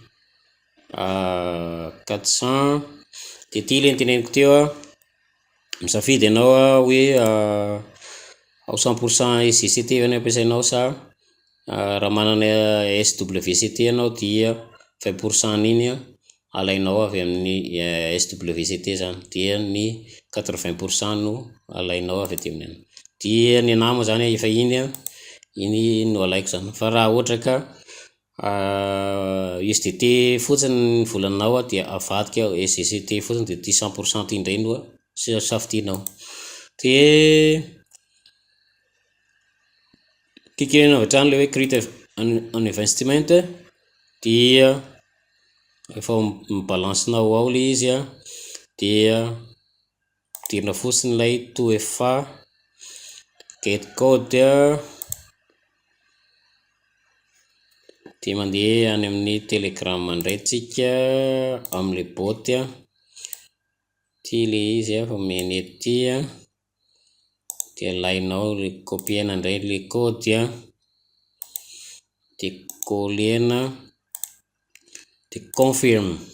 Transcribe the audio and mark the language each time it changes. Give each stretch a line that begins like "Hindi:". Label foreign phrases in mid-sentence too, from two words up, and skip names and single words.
Malagasy: 400 dia ty le teneniko teo a, misafidy ianao hoe ao 100% SGCT ny ampiasainao sa raha manana SWCT ianao dia 20% iny alainao avy amin'ny SWCT zany, dia ny 80% no alainao avy aty amin'ny dia ny anamo zany efa iny no alaiko zany. Fa raha ohatra ka USDT fotsiny ny volanao dia avadika SGCT fotsiny dia ty 100% ty indray no safidinao. Dia klikenao avy hatrany le hoe
English: create an investment,
Malagasy: dia efa mibalansinao ao le izy a, dia dirina fotsiny ilay to efa
English: get code
Malagasy: a, dia mandeha any amin'ny Telegram indray tsika amin'ny bot a, ty le izy a fa meny ety a, dia alainao le copiena indray le code a, dia collena, dia confirm,